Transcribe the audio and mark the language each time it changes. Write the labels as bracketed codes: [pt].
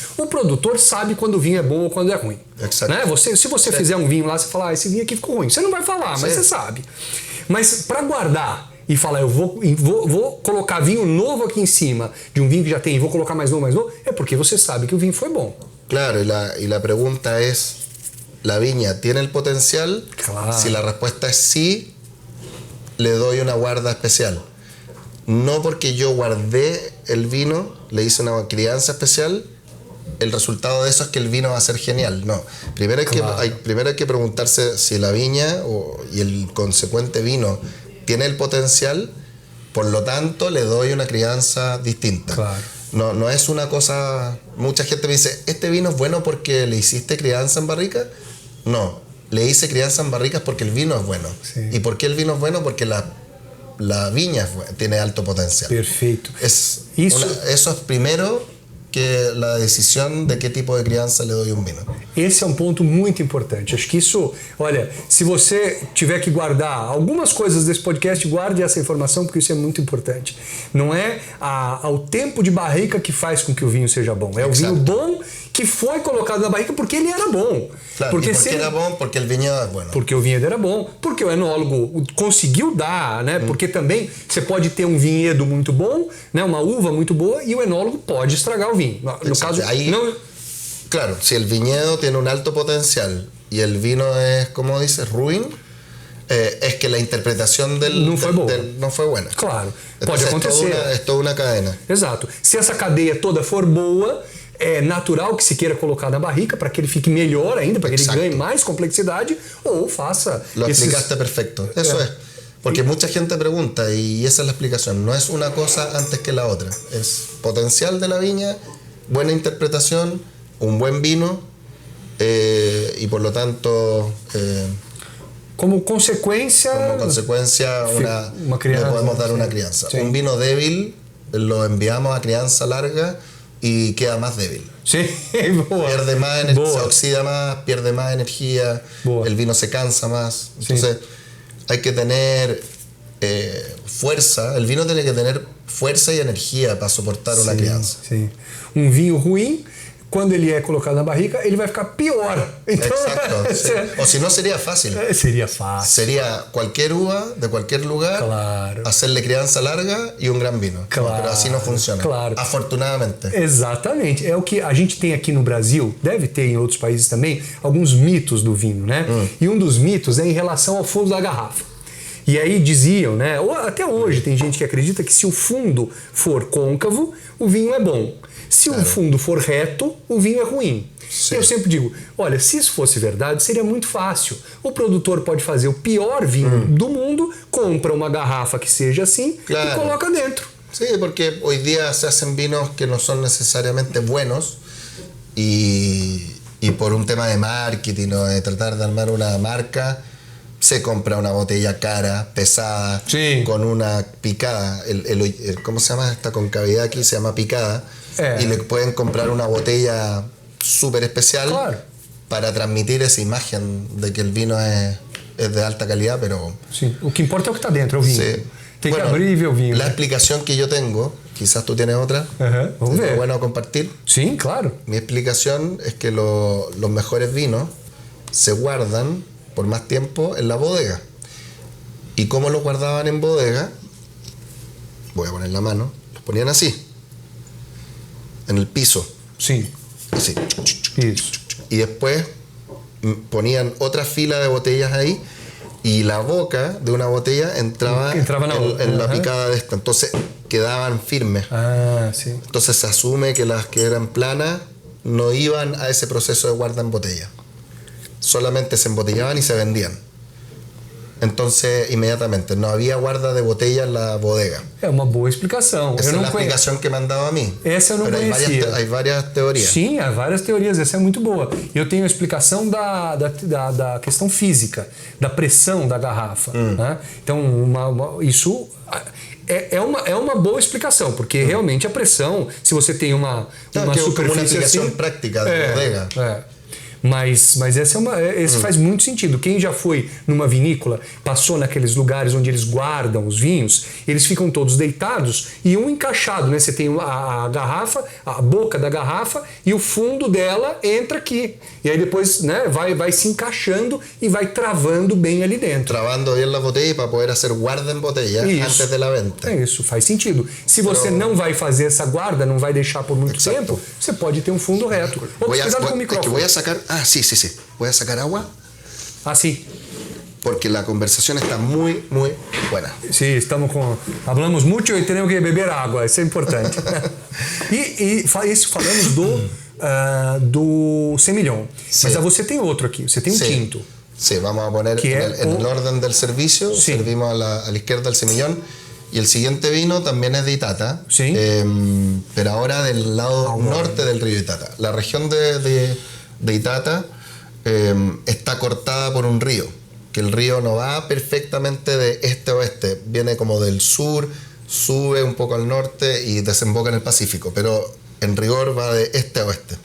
[pt] O produtor sabe quando o vinho é bom ou quando é ruim. Né? Se você fizer um vinho lá, você fala, esse vinho aqui ficou ruim. Você não vai falar, mas você sabe. Mas para guardar e falar, eu vou colocar vinho novo aqui em cima de um vinho que já tem, e vou colocar mais novo, é porque você sabe que o vinho foi bom. [es] Claro, y la pregunta es, ¿la viña tiene el potencial? Claro. Si la respuesta es sí, le doy una guarda especial. No porque yo guardé el vino, le hice una crianza especial, el resultado de eso es que el vino va a ser genial. No. Primero hay que preguntarse si la viña y el consecuente vino tiene el potencial, por lo tanto le doy una crianza distinta. Claro. No es una cosa... Mucha gente me dice, ¿este vino es bueno porque le hiciste crianza en barrica? No. Le hice crianza en barricas porque el vino es bueno. Sí. ¿Y por qué el vino es bueno? Porque la viña tiene alto potencial. [pt] Perfeito. [es] Eso es primero que la decisión de qué tipo de criança le doy um vino. [pt] Esse é um ponto muito importante. Acho que isso, olha, se você tiver que guardar algumas coisas desse podcast, guarde essa informação, porque isso é muito importante. Não é o tempo de barrica que faz com que o vinho seja bom. É o vinho bom que foi colocado na barrica porque ele era bom. Claro, porque era bom, porque o vinhedo é bom. Porque o vinhedo era bom, porque o enólogo conseguiu dar, né? Porque também você pode ter um vinhedo muito bom, né? Uma uva muito boa, e o enólogo pode estragar o vinho. No caso, [es] claro, si el viñedo tiene un alto potencial y el vino es, como dices, ruin, es que la interpretación no fue buena. Claro, entonces, [pt] pode acontecer. [es] Es toda una cadena. [pt] Exato. Se essa cadeia toda for boa, é natural que se queira colocar na barrica para que ele fique melhor ainda, para que ele ganhe mais complexidade, ou faça... [es] Lo explicaste perfecto. Eso es. Porque mucha gente pregunta, y esa es la explicación. No es una cosa antes que la otra. Es potencial de la viña, buena interpretación, un buen vino, y por lo tanto... como consecuencia le podemos dar una crianza. Sí. Un vino débil lo enviamos a crianza larga y queda más débil. Sí, pierde más energía, se oxida más, pierde más energía, el vino se cansa más. Entonces hay que tener fuerza, el vino tiene que tener fuerza y [pt] energia para suportar uma criança. Sim. Um vinho ruim, quando ele é colocado na barrica, ele vai ficar pior. Então, [es] exacto. O si no sería fácil. Sería fácil. Sería cualquier uva de cualquier lugar, claro, hacerle criança larga e um gran vino. Claro, pero [pt] assim não funciona. [es] Claro. Afortunadamente. [pt] Exatamente. É o que a gente tem aqui no Brasil, deve ter em outros países também, alguns mitos do vinho, né? E um dos mitos é em relação ao fundo da garrafa. E aí diziam, né? Ou até hoje tem gente que acredita que se o fundo for côncavo, o vinho é bom. Se o fundo for reto, o vinho é ruim. Sim. Eu sempre digo, olha, se isso fosse verdade, seria muito fácil. O produtor pode fazer o pior vinho do mundo, compra uma garrafa que seja assim, claro, e coloca dentro. [es] Sí, porque hoy día se hacen vinos que no son necesariamente buenos y por un tema de marketing o de tratar de armar una marca, se compra una botella cara, pesada, sí, con una picada. ¿Cómo se llama esta concavidad aquí? Se llama picada. Y le pueden comprar una botella súper especial, claro, para transmitir esa imagen de que el vino es de alta calidad, pero... Sí. [pt] O que importa é o que está dentro, é o vinho. [es] Sí. [pt] Tem que abrir e ver o vinho. [es] La explicación que yo tengo quizás tú tienes otra. Ajá, vamos Es ver. bueno compartir. Sí, claro. Mi explicación es que los mejores vinos se guardan por más tiempo en la bodega. ¿Y cómo los guardaban en bodega? Voy a poner la mano. Los ponían así, en el piso, Sí. así. [pt] Isso. [es] Y después ponían otra fila de botellas ahí y la boca de una botella entraba en la picada de esta. Entonces quedaban firmes. Ah, sí. Entonces se asume que las que eran planas no iban a ese proceso de guarda en botella. Solamente se embotellaban y se vendían. Entonces, inmediatamente, no había guarda de botella en la bodega. [pt] É uma boa explicação. [es] Esa [pt] eu [es] es [pt] não [es] la [pt] conheço. [es] explicación que me han dado a mí. [pt] Essa eu não [es] Pero [pt] conhecia. [es] hay varias teorías. [pt] Sim, há várias teorias, essa é muito boa. Eu tenho a explicação da questão física, da pressão da garrafa. Né? Então, isso é uma boa explicação, porque realmente a pressão, se você tem uma que é como uma superfície aplicação assim... prática de bodega. Mas esse faz muito sentido. Quem já foi numa vinícola, passou naqueles lugares onde eles guardam os vinhos, eles ficam todos deitados e um encaixado, né? Você tem a garrafa, a boca da garrafa e o fundo dela entra aqui. E aí depois, né, vai se encaixando e vai travando bem ali dentro. [es] Travando bien la botella para poder hacer guarda en botella antes de la venta. [pt] É isso, faz sentido. Se você não vai fazer essa guarda, não vai deixar por muito tempo, você pode ter um fundo reto. Cuidado com o micrófono. [es] Voy a sacar... Ah, sí. Voy a sacar agua [pt] Assim. [es] porque la conversación está muy, muy buena. [pt] Sim, [es] hablamos [pt] muito e temos que beber água, isso é importante. Isso falamos do Semillon. Mas você tem outro aqui, você tem um tinto. [es] Sí, vamos a poner en el orden del servicio. Sí. Servimos a la izquierda el Semillon. Y el siguiente vino también es de Itata, sí. Pero ahora del lado norte del río Itata. La región de Itata está cortada por un río, que el río no va perfectamente de este a oeste, viene como del sur, sube un poco al norte y desemboca en el Pacífico, pero en rigor va de este a oeste.